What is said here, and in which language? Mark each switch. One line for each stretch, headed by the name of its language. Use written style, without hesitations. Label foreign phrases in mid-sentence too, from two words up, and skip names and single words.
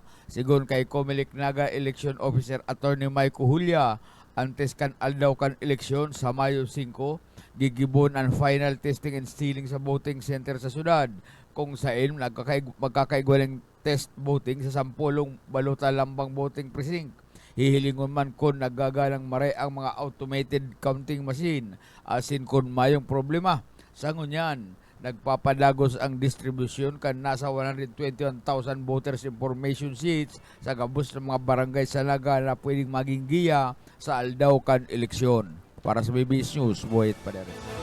Bikol: Sigon kay Comelec Naga Election Officer Attorney Mike Julia, antes kan aldaw kan eleksyon sa Mayo 5, gigibon ang
English: final testing and sealing
Bikol: sa
English: voting center
Bikol: sa syudad, kung saan magkakaigwaling
English: test voting
Bikol: sa 10 baluta lambang
English: voting precinct.
Bikol: Hihilingon man kung nagagalang mare ang mga
English: automated counting machine,
Bikol: asin kung mayong problema. Sa ngunyan, nagpapadagos ang distribution kan nasa 121,000
English: voters information sheets
Bikol: sa gabos ng mga barangay sa Naga na pwedeng maging giya sa aldaw kan eleksyon. Para sa BBS News, Boyet Paderes.